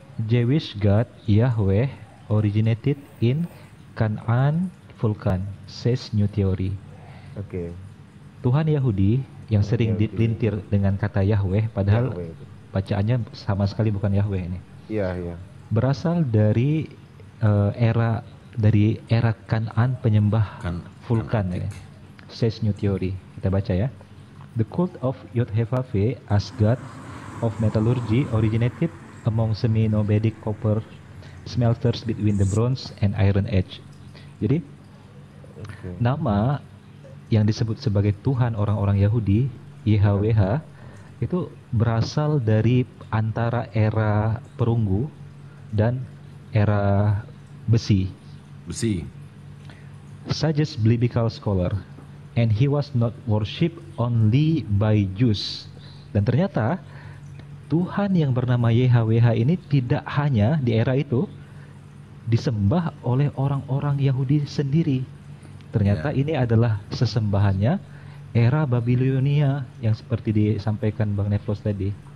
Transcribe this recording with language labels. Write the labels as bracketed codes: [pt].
[en] Jewish God Yahweh originated in Canaan Vulcan, says new theory. [id] Oke. Tuhan Yahudi yang sering dipelintir dengan kata Yahweh, padahal Yahweh. bacaannya sama sekali bukan Yahweh ini. Iya, iya. Berasal dari era Kan'an penyembah vulkan ya. [en] Says New Theory. [id] Kita baca ya. [en] The cult of Yod-Heh-Vav as god of metallurgy originated among semi-nomadic copper smelters between the Bronze and Iron Age. [id] Jadi nama yang disebut sebagai Tuhan orang-orang Yahudi, YHWH, itu berasal dari antara era perunggu dan era besi. [en] Suggests biblical scholar, and he was not worshipped only by Jews. [id] Dan ternyata Tuhan yang bernama YHWH ini tidak hanya di era itu disembah oleh orang-orang Yahudi sendiri. Ternyata ini adalah sesembahannya era Babilonia yang seperti disampaikan Bang Neflos tadi.